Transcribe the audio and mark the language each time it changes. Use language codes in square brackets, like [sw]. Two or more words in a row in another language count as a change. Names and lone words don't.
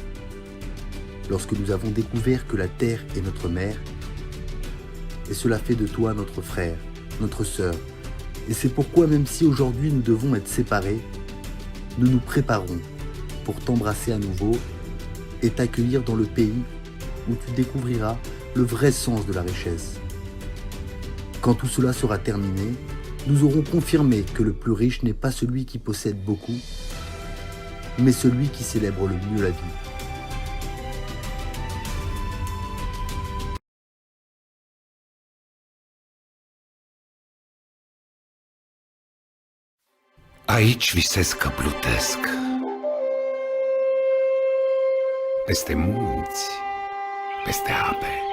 [fr] Lorsque nous avons découvert que la terre est notre mère, et cela fait de toi notre frère, notre sœur, et c'est pourquoi même si aujourd'hui nous devons être séparés, nous nous préparons pour t'embrasser à nouveau et t'accueillir dans le pays où tu découvriras le vrai sens de la richesse. Quand tout cela sera terminé, nous aurons confirmé que le plus riche n'est pas celui qui possède beaucoup, mais celui qui célèbre le mieux la vie. [ro] Aici visez că plutesc. Peste munți, peste ape.